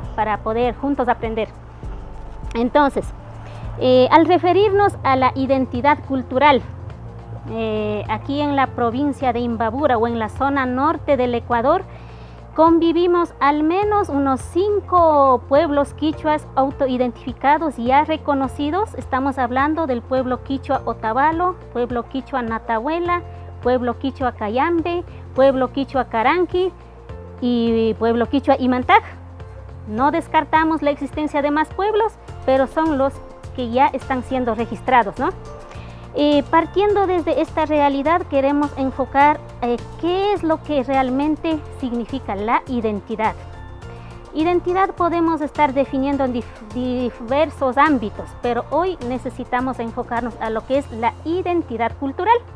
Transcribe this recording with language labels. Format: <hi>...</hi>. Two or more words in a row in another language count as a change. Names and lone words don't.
<es>Para poder juntos aprender. Entonces, al referirnos a la identidad cultural, aquí en la provincia de Imbabura o en la zona norte del Ecuador, convivimos al menos unos 5 pueblos quichuas autoidentificados y ya reconocidos. Estamos hablando del pueblo quichua Otavalo, pueblo quichua Natahuela, pueblo quichua Cayambe, pueblo quichua Caranqui y pueblo quichua Imantaj. No descartamos la existencia de más pueblos, pero son los que ya están siendo registrados, ¿no? Partiendo desde esta realidad, queremos enfocar qué es lo que realmente significa la identidad. Identidad podemos estar definiendo en diversos ámbitos, pero hoy necesitamos enfocarnos a lo que es la identidad cultural.</es>